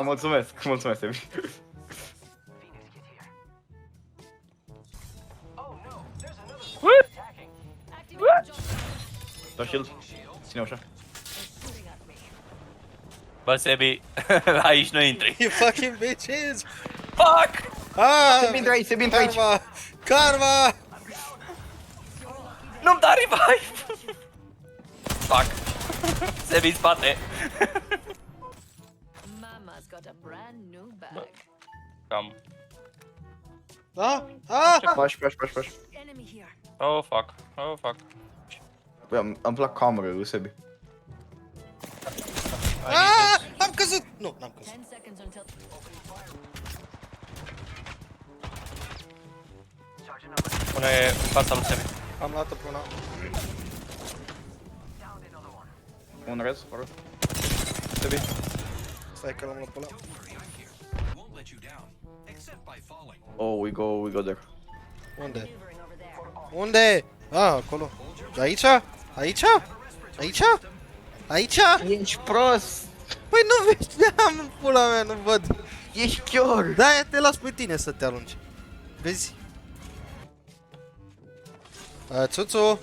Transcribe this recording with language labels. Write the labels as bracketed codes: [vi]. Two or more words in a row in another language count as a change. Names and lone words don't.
[ro] Mulțumesc, mulțumesc, Sebi. Da shield. Ține ușa. Bă, Sebi, aici nu intri. [en] You fucking bitches! Fuck! Ah! [ro] Sebi intră aici, Sebi intră aici. Karma! Karma! Nu-mi da revive! Fuck. Sebi în spate. [en] Mama's got a brand new bag. [ro] Cam. Da? Ah! Pași. [en] Enemy here. Oh, fuck. Oh, fuck. [ro] Băi, îmi plac camerele lui Sebi. Ah! Am căzut! Nu, n-am căzut. [en] 10 seconds until. [ro] Pune în fața lui Sebi. Am luat-o pe una. Un rez, fără. Sebi. Stai că l-am luat pe ăla. [en] Oh, we go there. [ro] Unde? Unde? Ah, acolo. Aici? Aici? Aici? Aici? Ești prost! Păi nu vezi, am pula mea, nu văd. Ești chior! Da, te las pe tine să te arunci. Vezi? Țuțu?